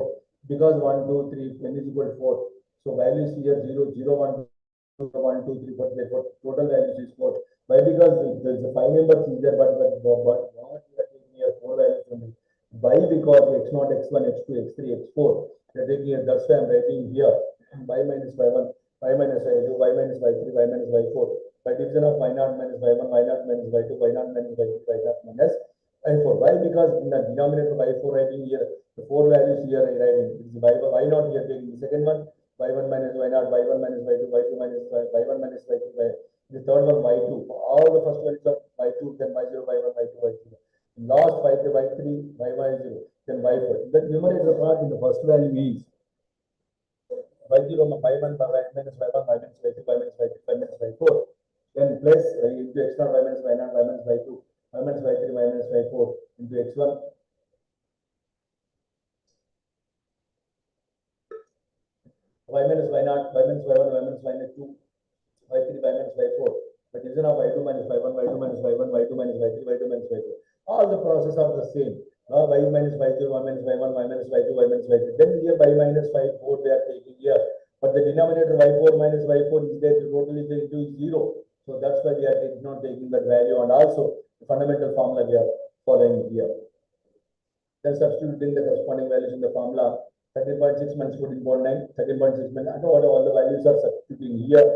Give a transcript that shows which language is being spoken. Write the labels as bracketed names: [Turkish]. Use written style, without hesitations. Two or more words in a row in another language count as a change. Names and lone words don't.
[English] Because 1, 2, 3, n is equal to 4. So values here 0, 0, 1, 2, 1, 2, 3, 4, therefore total values is 4. Why? Because there is a 5 numbers is there, but what we are taking here 4 values only. Why? Because x0, x1, x2, x3, x4. We are taking here, that's why I am writing here y minus y1, y minus y2, y minus y3, y minus y4. By division of y0 minus y1, y0 minus y2, y0 minus y3, y0 minus y4. Why? Because in the denominator y4 writing here, the 4 values here I writing. This is y0 here taking the second one, y1 minus y0, y1 minus y2, y2 minus y1 minus y2, the third one y2. All the first values of y2, then y0, y1, y2, y3. Last y3, y0, then y4. The numerator part in the first value is y0, y1, y minus y1, y minus y2, y minus y3, y minus y4. Then plus into x0, y minus y0, y minus y2, y minus y3, y minus y4 into x1. Y minus y0, y minus y1, y minus y2, y3, y minus y4. The division of y2 minus y1, y2 minus y1, y2 minus y3, y2 minus y4. All the process are the same. Y minus y0, y minus y1, y minus y2, y minus y3. Then here y minus y4 they are taking here. But the denominator y4 minus y4 is there, the total is into 0. So that's why we are not taking that value, and also the fundamental formula we are following here. Then substituting the corresponding values in the formula. 13.6 minus 14.9, 13.6 minus, and all the values are substituting here.